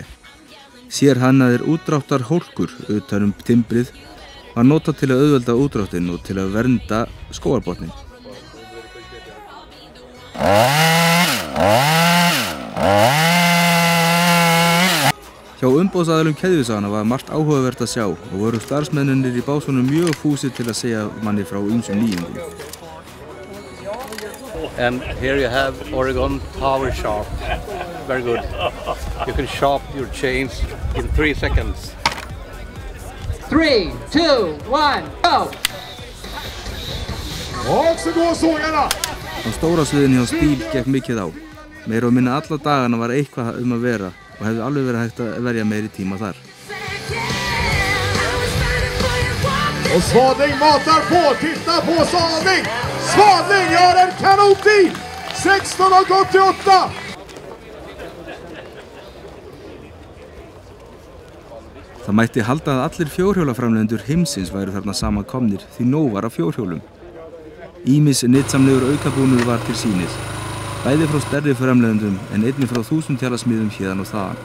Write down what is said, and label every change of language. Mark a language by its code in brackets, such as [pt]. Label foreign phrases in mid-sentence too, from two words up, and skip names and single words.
[is] Sérhannaðir útdráttarhólkur utan timbrið var notað til að auðvelda útdráttinn og til að vernda skógarbotninn. Hjá umboðsaðilum keðjusagana var margt áhugavert að sjá og voru starfsmennirnir í básunum mjög fúsir til að segja manni frá ýmsum nýjungum. [en] And here you have Oregon Power Sharp. Very good. You can sharp your chains in 3 seconds. 3, 2, 1, go! [sv] Och så går sågarna! [is] Á stóra sviðinu hjá Stíl gekk mikið á. Meira og minna alla dagana var eitthvað að vera og hefði alveg verið hægt að verja meiri tíma þar. [sv] Och Svaning matar på, titta på Svaning! Svaning gör en kanontid! 16:88! [is] Það mætti halda að allir fjórhjólaframleiðendur heimsins væru þarna saman komnir því nóg var af fjórhjólum. Ýmis nytsamlegur aukabúnaður var til sýnis, bæði frá stærri framleiðendum en einnig frá 1000 tjalasmiðum héðan og þaðan.